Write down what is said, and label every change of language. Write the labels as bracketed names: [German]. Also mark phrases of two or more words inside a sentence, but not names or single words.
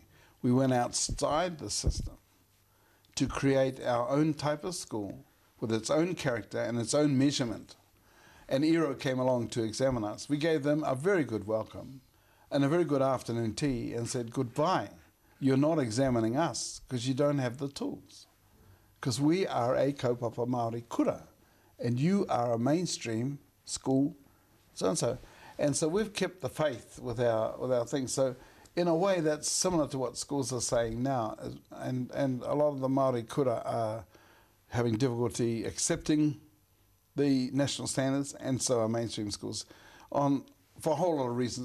[English] We went outside the system to create our own type of school with its own character and its own measurement. And ERO came along to examine us. We gave them a very good welcome and a very good afternoon tea and said, goodbye. You're not examining us because you don't have the tools. Because we are a [Māori] kaupapa Māori kura [English] and you are a mainstream school, so-and-so. And so we've kept the faith with our things. So in a way that's similar to what schools are saying now. And a lot of the [Māori] Māori kura [English] are having difficulty accepting the national standards, and so are mainstream schools, for a whole lot of reasons.